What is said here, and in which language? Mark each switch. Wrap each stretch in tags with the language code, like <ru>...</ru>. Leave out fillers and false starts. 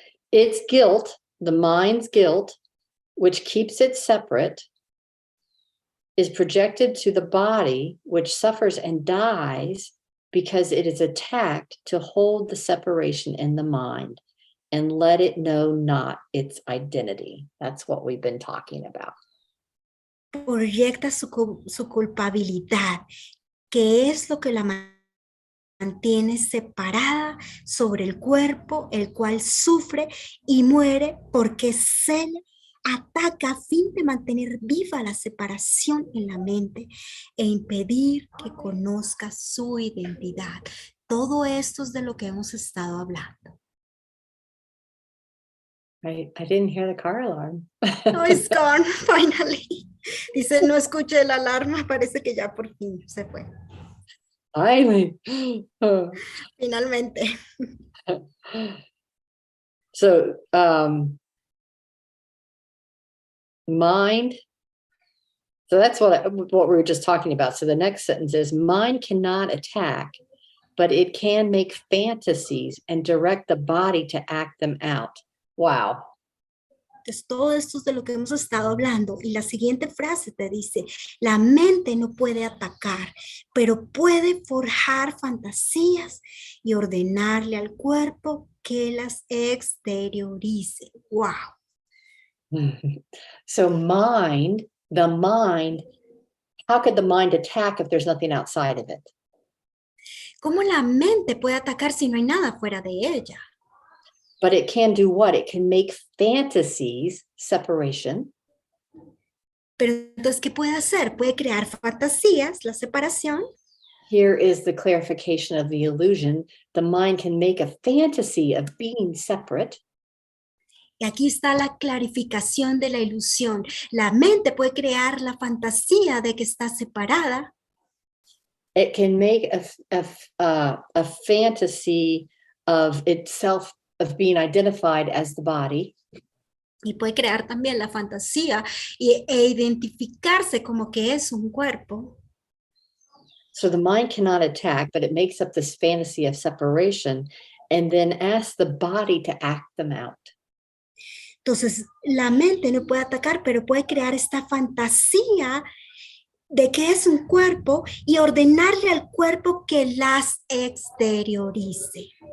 <en>It's guilt, the mind's guilt, which keeps it separate, is projected to the body, which suffers and dies because it is attacked to hold the separation in the mind and let it know not its identity. That's what we've been talking about.</en> <es>Proyecta su culpabilidad, que es lo que la mantiene separada sobre el cuerpo, el cual sufre y muere porque cela ataca a fin de mantener viva la separación en la mente e impedir que conozca su identidad. Todo esto es de lo que hemos estado hablando.</es> <en>I didn't hear the car alarm. No, it's gone, finally.</en> <es>Dice, no escuché la alarma, parece que ya por fin se fue.</es> <en>Finally.</en> <es>Finalmente.</es> <en>So, mind. So that's what we were just talking about. So the next sentence is, mind cannot attack, but it can make fantasies and direct the body to act them out. Wow.</en> <es>Entonces, todo esto es de lo que hemos estado hablando. Y la siguiente frase te dice, la mente no puede atacar, pero puede forjar fantasías y ordenarle al cuerpo que las exteriorice.</es> <en>Wow. So the mind, how could the mind attack if there's nothing outside of it?</en> <es>¿Cómo la mente puede atacar si no hay nada fuera de ella?</es> <en>But it can do what? It can make fantasies, separation.</en> <es>Pero entonces, ¿qué puede hacer? Puede crear fantasías, la separación.</es> <en>Here is the clarification of the illusion. The mind can make a fantasy of being separate.</en> <es>Y aquí está la clarificación de la ilusión. La mente puede crear la fantasía de que está separada.</es> <en>It can make a fantasy of itself, of being identified as the body.</en> <es>Y puede crear también la fantasía e identificarse como que es un cuerpo.</es> <en>So the mind cannot attack, but it makes up this fantasy of separation and then asks the body to act them out.</en> <es>Entonces, la mente no puede atacar, pero puede crear esta fantasía de que es un cuerpo y ordenarle al cuerpo que las exteriorice.</es>